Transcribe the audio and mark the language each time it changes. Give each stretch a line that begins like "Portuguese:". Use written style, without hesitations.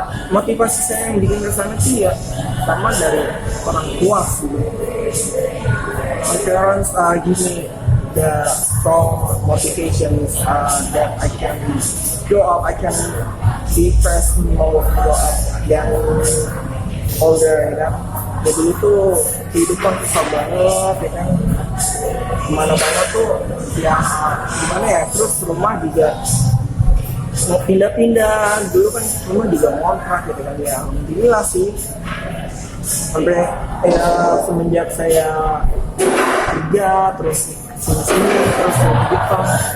Indonesian: Motivasi saya yang bikin kesana sih ya sama dari orang tua gitu.
English: My parents give me the strong motivations that I can grow up, I can be fresh more grow up than older,
Indonesian: ya kan. Jadi itu kehidupan susah banget, ya kan. Kemana-mana tuh ya gimana ya, terus rumah juga mau pindah-pindah, dulu kan rumah juga ngontrak gitu kan ya. Alhamdulillah sih sampai ya semenjak saya kerja terus sini terus di Jepang